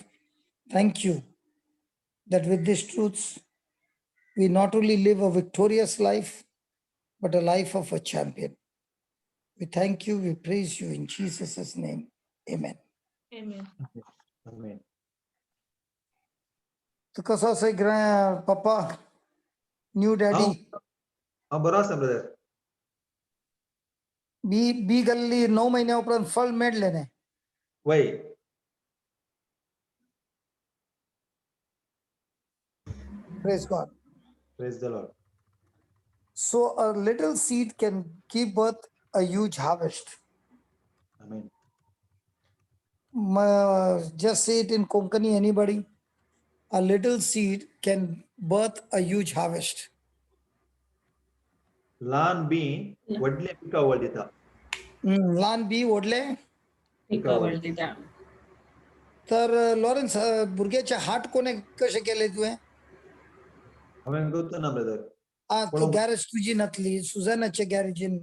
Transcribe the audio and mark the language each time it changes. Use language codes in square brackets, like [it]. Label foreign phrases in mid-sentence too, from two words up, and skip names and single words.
[en] Thank you that with these truths, we not only live a victorious life, but a life of a champion. We thank you, we praise you in Jesus' name. Amen. Amen. Amen. [kok] So कसं असं पप्पा [en] new daddy [kok] हाँ बरा आसा ब्रदर बी गल्ली 9 महिन्या उपरांत फळ मेळ्ळें न्ही वय [en] Praise God. Praise the Lord. So a little seed can give birth a huge harvest. Amen. Just say it in Konkani, anybody. A little seed can birth a huge harvest. [kok] लहान बी वडले पिकावळ दिता. लहान बी ओढले. पिकावळ दिता. तर लॉरेन्स भुरग्याचे हात कोणे कसे केले तुवें? हांवें करता ना ब्रदर. तू गॅरेज तुझी नसली, सुझॅनाचे गॅरेजीन.